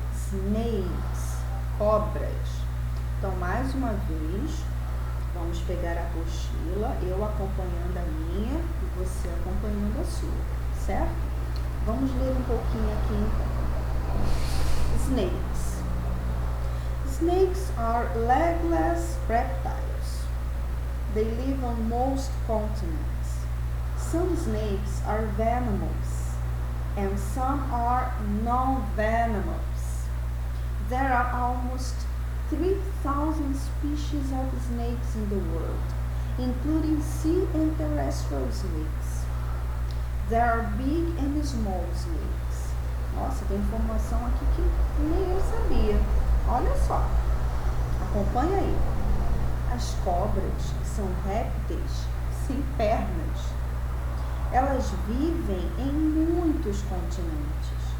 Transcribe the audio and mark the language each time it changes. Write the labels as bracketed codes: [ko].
[pt] Snakes, cobras. Então, mais uma vez, vamos pegar a apostila, eu acompanhando a minha e você acompanhando a sua, certo? Vamos ler um pouquinho aqui então. [en] Snakes. Snakes are legless reptiles. They live on most continents. Some snakes are venomous and some are non-venomous. There are almost 3,000 species of snakes in the world, including sea and terrestrial snakes. There are big and small snakes. [pt] Nossa, tem informação aqui que nem eu sabia. Olha só, acompanha aí. As cobras são répteis sem pernas. Elas vivem em muitos continentes.